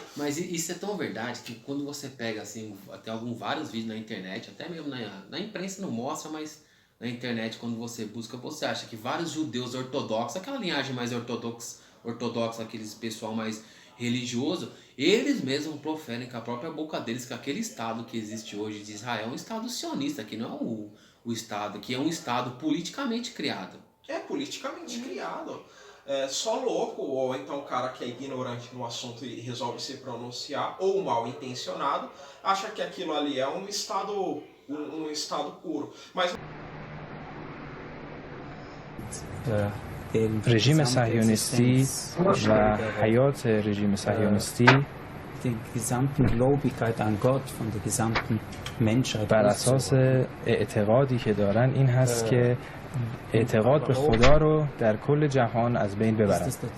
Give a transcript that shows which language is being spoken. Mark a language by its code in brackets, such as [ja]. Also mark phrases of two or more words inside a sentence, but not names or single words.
[pt] Mas isso é tão verdade que quando você pega, assim, até vários vídeos na internet, até mesmo na imprensa não mostra, mas na internet, quando você busca, você acha que vários judeus ortodoxos, aquela linhagem mais ortodoxa, aqueles pessoal mais religioso, eles mesmos proferem com a própria boca deles que aquele Estado que existe hoje de Israel é um Estado sionista, que não é o Estado, que é um Estado politicamente criado. É politicamente criado. Só louco, ou então cara que é ignorante no assunto e resolve se pronunciar, ou mal intencionado, acha que aquilo ali é um Estado puro. Mas [fa] رژیم صهیونیستی و حیات رژیم صهیونیستی بر اساس اعتقادی که دارن این هست که اعتقاد به خدا رو در کل جهان از بین ببرن.